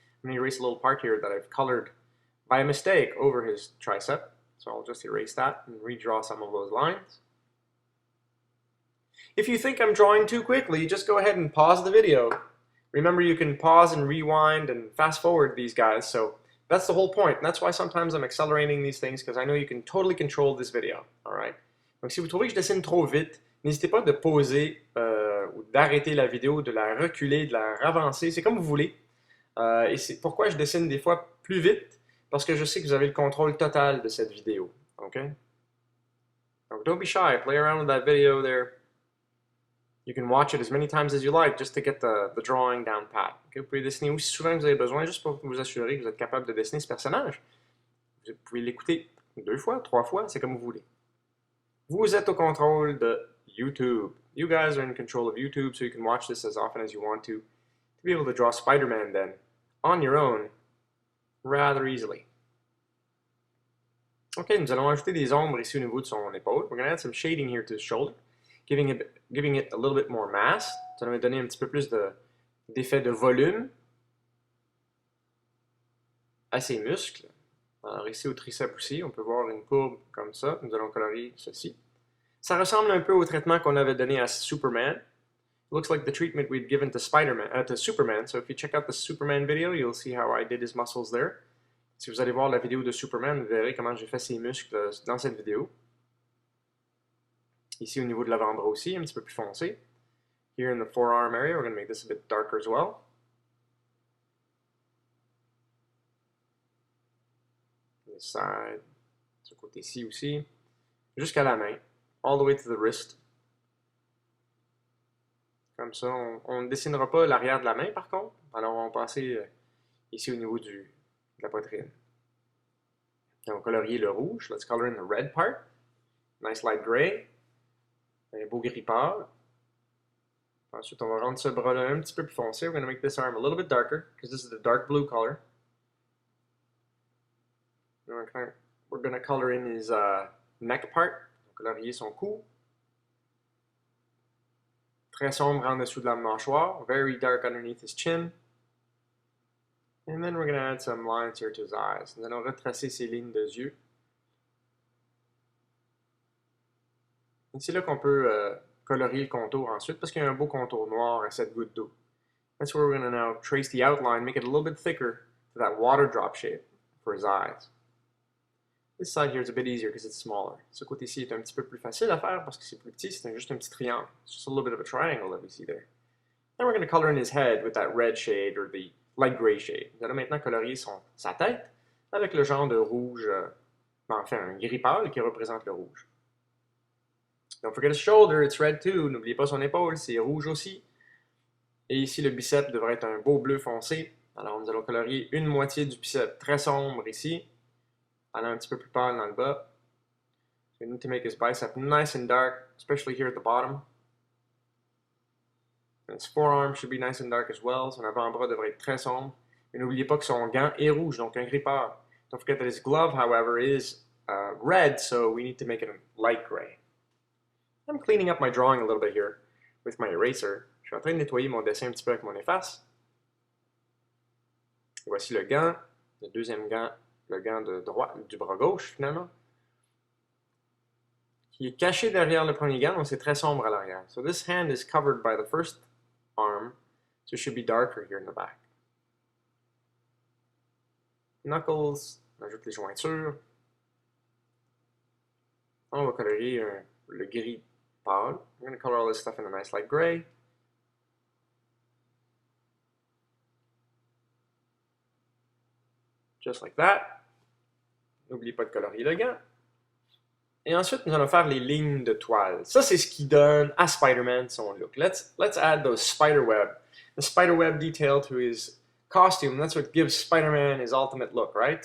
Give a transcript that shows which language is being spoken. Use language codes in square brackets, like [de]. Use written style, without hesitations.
[en] I'm going to erase a little part here that I've colored by mistake over his tricep. So I'll just erase that and redraw some of those lines. If you think I'm drawing too quickly, just go ahead and pause the video. Remember, you can pause and rewind and fast forward these guys, so that's the whole point. And that's why sometimes I'm accelerating these things, because I know you can totally control this video. Alright? [fr] Donc si vous trouvez que je dessine trop vite, n'hésitez pas de pauser ou d'arrêter la vidéo, de la reculer, de la ravancer, c'est comme vous voulez. Et c'est pourquoi je dessine des fois plus vite, parce que je sais que vous avez le contrôle total de cette vidéo. [en] Okay? So don't be shy. Play around with that video there. You can watch it as many times as you like just to get the drawing down pat. Okay? [fr] Vous pouvez dessiner aussi souvent que vous avez besoin juste pour vous assurer que vous êtes capable de dessiner ce personnage. Vous pouvez l'écouter 2 fois, 3 fois, c'est comme vous voulez. Vous êtes au contrôle de YouTube. [en] You guys are in control of YouTube, so you can watch this as often as you want to be able to draw Spider-Man then, on your own, rather easily. [fr] Okay, nous allons ajouter des ombres ici au niveau de son épaule. [en] We're going to add some shading here to his shoulder, giving it a little bit more mass. [fr] Ça va donner un petit peu plus d'effet de volume à ses muscles. Alors ici au triceps aussi, on peut voir une courbe comme ça. Nous allons colorier ceci. Ça ressemble un peu au traitement qu'on avait donné à Superman. [en] It looks like the treatment we'd given to to Superman. So if you check out the Superman video, you'll see how I did his muscles there. [fr] Si vous allez voir la vidéo de Superman, vous verrez comment j'ai fait ses muscles dans cette vidéo. Ici au niveau de l'avant-bras aussi, un petit peu plus foncé. [en] Here in the forearm area, we're going to make this a bit darker as well. This side, [fr] ce côté-ci aussi, jusqu'à la main, [en] all the way to the wrist. [fr] Comme ça, on ne dessinera pas l'arrière de la main par contre. Alors on va passer ici au niveau de la poitrine. Et on va colorier le rouge. [en] Let's color in the red part. Nice light gray. [fr] Un beau gris pâle. Ensuite, on va rendre ce bras-là un petit peu plus foncé. [en] We're going to make this arm a little bit darker because this is the dark blue color. We're going to color in his neck part. [fr] Colorier son cou. Très sombre en dessous de la mâchoire. [en] Very dark underneath his chin. And then we're going to add some lines here to his eyes. [fr] Nous allons retracer ses lignes de yeux. Et c'est là qu'on peut colorier le contour ensuite parce qu'il y a un beau contour noir à cette goutte d'eau. [en] That's where we're going to now trace the outline, make it a little bit thicker to that water drop shape for his eyes. This side here is a bit easier because it's smaller. [fr] Ce côté-ci est un petit peu plus facile à faire parce que c'est plus petit, c'est juste un petit triangle. [en] It's just a little bit of a triangle that we see there. Then we're going to color in his head with that red shade or the light gray shade. [fr] Nous allons maintenant colorier sa tête avec le genre de rouge, enfin un gris pâle qui représente le rouge. [en] Don't forget his shoulder, it's red too. [fr] N'oubliez pas son épaule, c'est rouge aussi. Et ici, le biceps devrait être un beau bleu foncé. Alors, nous allons colorier une moitié du biceps très sombre ici. Alors, un petit peu plus pâle dans le bas. [en] So we need to make his bicep nice and dark, especially here at the bottom. And his forearm should be nice and dark as well. [fr] Son avant-bras devrait être très sombre. Et n'oubliez pas que son gant est rouge, donc un gris pâle. [en] Don't forget that his glove, however, is red, so we need to make it a light gray. I'm cleaning up my drawing a little bit here with my eraser. [fr] Je suis en train de nettoyer mon dessin un petit peu avec mon efface. Voici le gant, le deuxième gant, le gant de droite, du bras gauche finalement, qui est caché derrière le premier gant, donc c'est très sombre à l'arrière. [en] So this hand is covered by the first arm, so it should be darker here in the back. [fr] Knuckles, on ajoute les jointures. On va colorier le gris pâle. [en] I'm going to color all this stuff in a nice light gray. Just like that. [fr] N'oubliez pas de colorier le gant. Et ensuite, nous allons faire les lignes de toile. Ça, c'est ce qui donne à Spider-Man son look. [en] Let's add those the spider web detail to his costume. That's what gives Spider-Man his ultimate look, right?